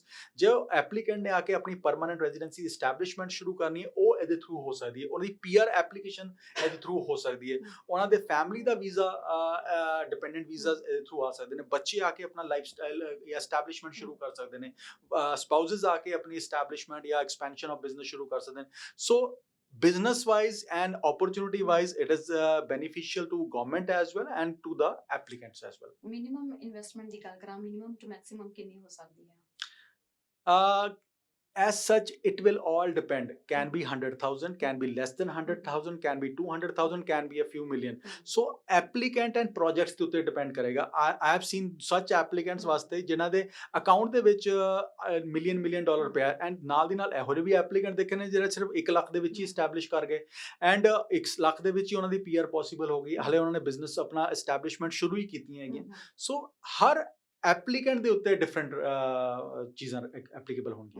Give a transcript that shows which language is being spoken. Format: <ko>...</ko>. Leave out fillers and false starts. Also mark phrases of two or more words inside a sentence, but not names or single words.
<pa>ਜੇ ਐਪਲੀਕੈਂਟ ਨੇ ਆ ਕੇ ਆਪਣੀ</pa> <en>permanent residency establishment</en> <pa>ਸ਼ੁਰੂ ਕਰਨੀ ਹੈ, ਉਹ ਇਹਦੇ ਥਰੂ ਹੋ ਸਕਦੀ ਹੈ। ਉਹਦੀ PR ਐਪਲੀਕੇਸ਼ਨ ਇਹਦੇ ਥਰੂ ਹੋ ਸਕਦੀ ਹੈ। ਉਹਨਾਂ ਦੇ ਫੈਮਿਲੀ ਦਾ ਵੀਜ਼ਾ,</pa> <en>dependent visas</en> <pa>ਇਹਦੇ ਥਰੂ ਆ ਸਕਦੇ ਨੇ। ਬੱਚੇ ਆ ਕੇ ਆਪਣਾ ਲਾਈਫਸਟਾਈਲ ਜਾਂ ਐਸਟੈਬਲਿਸ਼ਮੈਂਟ ਸ਼ੁਰੂ ਕਰ ਸਕਦੇ ਨੇ। ਸਪਾਊਸਸ ਆ ਕੇ ਆਪਣੀ ਐਸਟੈਬਲਿਸ਼ਮੈਂਟ ਜਾਂ</pa> <en>expansion of business</en> <pa>ਸ਼ੁਰੂ ਕਰ ਸਕਦੇ ਨੇ।</pa> <en>ਸੋ business wise and opportunity wise it is beneficial to government as well and to the applicants as well. minimum investment ਦੀ ਗੱਲ ਕਰਾਂ, minimum to maximum ਕਿੰਨੀ ਹੋ ਸਕਦੀ ਹੈ? As such it will all depend, can be 100,000, can be less than 100,000, can be 200,000, can be a few million. So applicant and projects</en> <pa>ਦੇ ਉੱਤੇ depend ਕਰੇਗਾ।</pa> <en>I have seen such applicants</en> <pa>ਵਾਸਤੇ ਜਿਨ੍ਹਾਂ ਦੇ ਅਕਾਊਂਟ ਦੇ ਵਿੱਚ ਮਿਲੀਅਨ ਡਾਲਰ ਪਿਆ, ਐਂਡ ਨਾਲ ਦੀ ਨਾਲ ਇਹੋ ਜਿਹੇ ਵੀ ਐਪਲੀਕੈਂਟ ਦੇਖੇ ਨੇ ਜਿਹੜੇ ਸਿਰਫ 1 ਲੱਖ ਦੇ ਵਿੱਚ ਹੀ ਐਸਟੈਬਲਿਸ਼ ਕਰ ਗਏ, ਐਂਡ 1 ਲੱਖ ਦੇ ਵਿੱਚ ਹੀ ਉਹਨਾਂ ਦੀ PR ਪੋਸੀਬਲ ਹੋ ਗਈ। ਹਲੇ ਉਹਨਾਂ ਨੇ ਬਿਜ਼ਨਸ ਆਪਣਾ ਐਸਟੈਬਲਿਸ਼ਮੈਂਟ ਸ਼ੁਰੂ ਹੀ ਕੀਤੀਆਂ ਹੈਗੀਆਂ। ਸੋ ਹਰ ਐਪਲੀਕੈਂਟ ਦੇ ਉੱਤੇ ਡਿਫਰੈਂਟ ਚੀਜ਼ਾਂ ਐਪਲੀਕੇਬਲ ਹੋਣਗੀਆਂ।</pa>